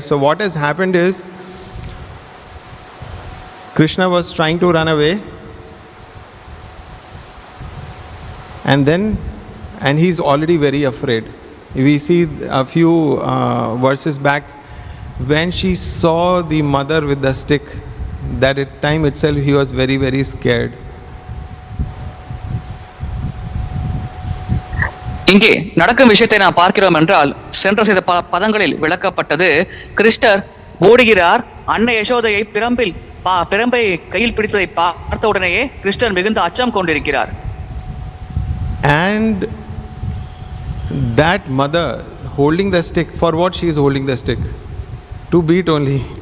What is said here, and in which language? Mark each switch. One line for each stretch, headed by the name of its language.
English: So what has happened is, Kṛṣṇa was trying to run away, and he's already very afraid. We see a few verses back, when she saw the mother with the stick, that at time itself he was very, very scared.
Tamil: இங்கே நடக்கும் விஷயத்தை நாம் பார்க்கிறோம் என்றால், சென்ற சில பதங்களில் விளக்கப்பட்டது, கிருஷ்ணர் ஓடுகிறார். அன்னை யசோதையை பிரம்பை கையில் பிடித்ததை பார்த்த உடனேயே கிருஷ்ணர் மிகுந்த அச்சம் கொண்டிருக்கிறார்.
English: And that mother holding the stick, for what she is holding the stick? To beat only.